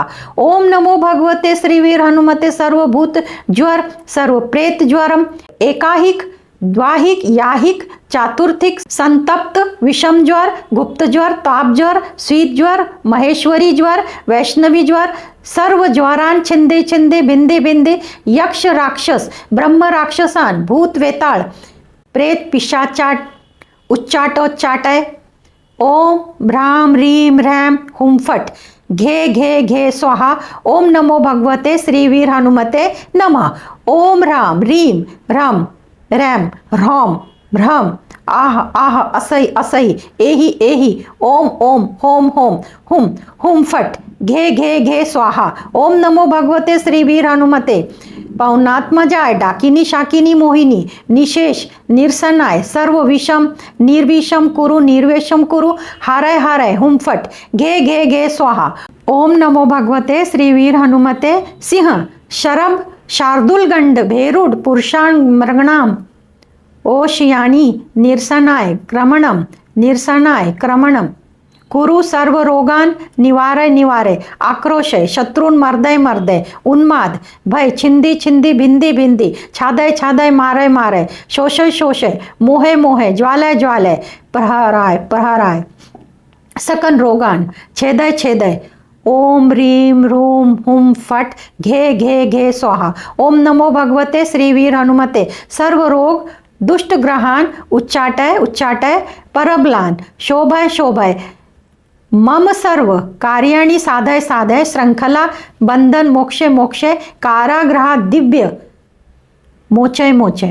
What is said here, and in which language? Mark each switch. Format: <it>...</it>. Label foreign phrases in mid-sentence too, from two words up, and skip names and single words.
<sa>ओम नमो भगवते श्रीवीर हनुमते सर्वभूत ज्वर सर्व प्रेत ज्वरम एकाहिक द्वाहिक याहिक चातुर्थिक संतप्त विषम ज्वर गुप्त ज्वर ताप ज्वर शीत ज्वर महेश्वरी ज्वर वैष्णवी ज्वर सर्व ज्वरान छिंदे भिंदे यक्ष राक्षस ब्रह्म राक्षसान भूत वेताळ प्रेत पिशाचाट उच्चाटोच्चाटय। ओम भ्राम ह्रीम ह्रैम हुम फट घे घे घे स्वाहा। ओम नमो भगवते श्री वीर हनुमते नमः। ओम ह्राम ह्रीम ह्रम रैम ह्रौम भ्रम आह आह असई असई एहि एहि ओम ओम होम होम हुम हुम फट घे घे घे स्वाहा। ओम नमो भगवते श्री वीर हनुमते पौनात्मजाय डाकिनी शाकिनी मोहिनी निशेष निरसनाय सर्व विषम निर्विषम कुरु निर्वेशम कुरु हारय हारय हुम फट घे घे घे स्वाहा। ओम नमो भगवते श्री वीर हनुमते सिंह शरभ शार्दुल गंड भेरुड पुरुषाण मृगणाम ओशयानी निरसनाय क्रमणम निरसनाय क्रमणम कुरु सर्व रोगान निवारय निवारय आक्रोशय शत्रुन मर्दय मर्दय उन्माद भय छिंदी छिंदी भिंदी भिंदी छादय छादय मारय मारय शोषय शोषय मोहे मोहे ज्वालय ज्वालय प्रहराय प्रहराय सकन रोगान छेदय छेदय। ओम ह्रीम ह्रूम हुम फट घे घे घे स्वाहा। ओम नमो भगवते श्री वीर हनुमते सर्व रोग दुष्ट ग्रहान उच्चाटय उच्चाटय परबलान शोभय शोभय मम सर्व कार्याणि साधय साधय श्रृंखला बंधन मोक्षे मोक्षे कारागृहा दिव्य मोचय मोचय।</sa>